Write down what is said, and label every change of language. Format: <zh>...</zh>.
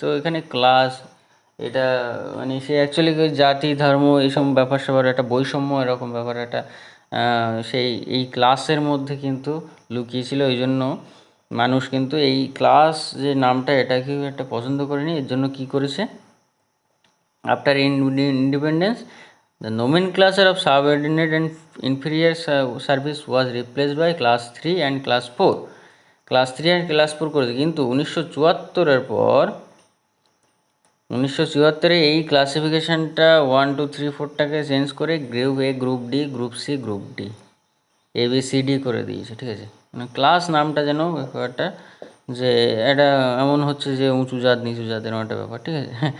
<bn>তো এখানে ক্লাস, এটা মানে সে অ্যাকচুয়ালি জাতি ধর্ম এইসব ব্যাপার স্যাপার একটা বৈষম্য এরকম ব্যাপার একটা সেই এই ক্লাসের মধ্যে কিন্তু লুকিয়েছিল। ওই জন্য মানুষ কিন্তু এই ক্লাস যে নামটা এটাকে একটা পছন্দ করেনি। এর জন্য কী করেছে,</bn> <en>After independence the nomenclature of subordinate and inferior service was replaced by class 3 and class 4.</en> <bn>Class 3 and class 4 করেছে, কিন্তু 1974-এর পর 1974-এ এই ক্লাসিফিকেশানটা 1, 2, 3, 4টাকে চেঞ্জ করে গ্রুপ এ, group D, group C, group D, ABCD করে দিয়েছে, ঠিক আছে। মানে ক্লাস নামটা যেন ব্যাপারটা যে এটা এমন হচ্ছে যে উঁচু জাত নিচু জাতের একটা ব্যাপার, ঠিক আছে।</bn>